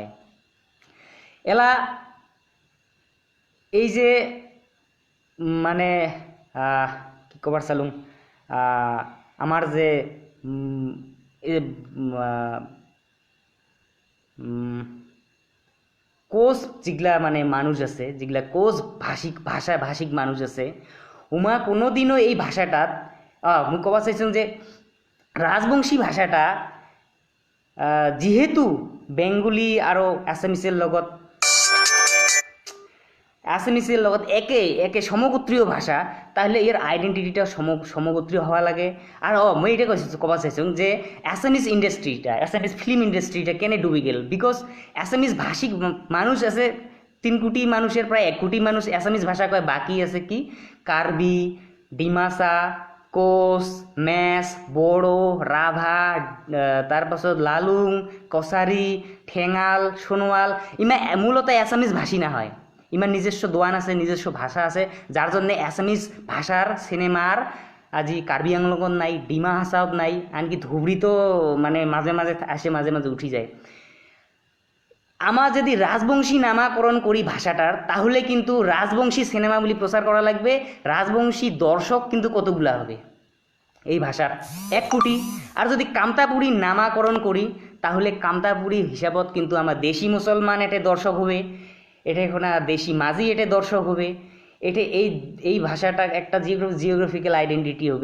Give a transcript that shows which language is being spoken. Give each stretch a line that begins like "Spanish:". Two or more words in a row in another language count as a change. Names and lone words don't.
Rangpuri: এলা এই যে মানে কি কবার চালুম আমার যে কোচ যেগুলা মানে মানুষ আছে, যেগুলা কোচ ভাষিক মানুষ আছে, উমা কোনোদিনও এই ভাষাটাত মুই কবা চাইছিলাম যে রাজবংশী ভাষাটা যেহেতু
Assamese: বেঙ্গলি আৰু আছামিজৰ লগত একে সমগোত্রীয় ভাষা,
Rangpuri: তাহলে এর আইডেন্টিটিটা সমগোত্রীয় হওয়া লাগে। আর মই এটা কবা চাইছো যে আছামিজ
English: film industry
Rangpuri: কেনে ডুবি গেল, বিকজ আছামিজ ভাষিক মানুষ আছে 3 কোটি মানুষের প্রায় 1 কোটি মানুষ আছামিজ ভাষা কয়, বাকি আছে কি কার্বি, ডিমাসা, কোচ, মেচ, বড়ো, রাভা, তারপাছত লালুং, কছারি, ঠেঙাল, সোনোয়াল, ইমা মূলত আছামিজ ভাষী না হয়, ইমার নিজস্ব দোয়ান আছে, নিজস্ব ভাষা আছে, যার জন্য আছামিজ ভাষার সিনেমার আজি কার্বি আংলঙত নাই, ডিমা হাসাওত নাই, আনকি ধুবড়িতো মানে মাঝে মাঝে আসে, মাঝে মাঝে উঠি যায়। আমার যদি রাজবংশী নামাকরণ করি ভাষাটার, তাহলে কিন্তু রাজবংশী সিনেমা বলে প্রচার করা লাগবে, রাজবংশী দর্শক কিন্তু কতগুলা হবে এই ভাষার 1 কোটি। আর যদি কামতাপুরী নামাকরণ করি, তাহলে কামতাপুরী হিসাবত কিন্তু আমার দেশি মুসলমান এটা দর্শক হবে, এটা এখন দেশি মাঝি এটা দর্শক হবে, এটা এই ভাষাটা একটা
English: geographical identity
Rangpuri: হবে,